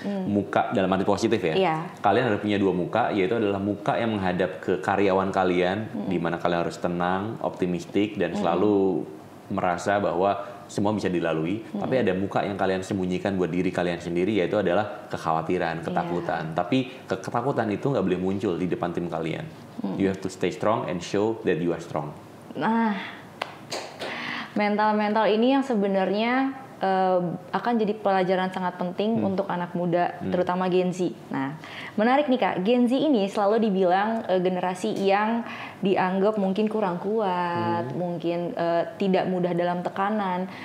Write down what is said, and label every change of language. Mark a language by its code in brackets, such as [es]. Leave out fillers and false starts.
[id] Muka dalam arti positif ya. Kalian harus punya dua muka, yaitu adalah muka yang menghadap ke karyawan kalian, di mana kalian harus tenang, optimistik, dan selalu merasa bahwa semua bisa dilalui. Tapi ada muka yang kalian sembunyikan buat diri kalian sendiri, yaitu adalah kekhawatiran, ketakutan. Tapi ketakutan itu nggak boleh muncul di depan tim kalian. [en] You have to stay strong and show that you are strong. [id] Nah, mental ini yang sebenarnya akan jadi pelajaran sangat penting untuk anak muda, terutama Gen Z. Nah, menarik nih Kak, Gen Z ini selalu dibilang generasi yang dianggap mungkin kurang kuat, mungkin tidak mudah dalam tekanan.